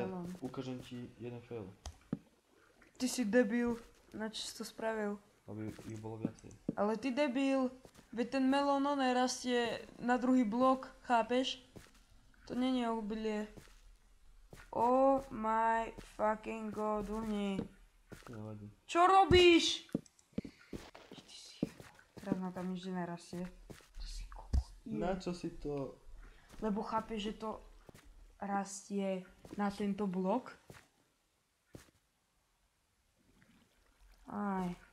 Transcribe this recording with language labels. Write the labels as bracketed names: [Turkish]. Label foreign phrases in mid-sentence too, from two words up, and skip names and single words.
[Slovak] Nemelón. ukážem ti jeden fail, Ty si debil. Na čo si to spravil? aby ich bolo viacej. Ale ty debil. Veď ten melón rastie na druhý blok, chápeš? To není obilie. [English] Oh my fucking god, [Slovak] uhni. Nevadí. Čo robíš? Teraz na tam nič nerastie. Ty si kokot. Na čo si to? Lebo chápeš, že to rastie na tento blok? Aj.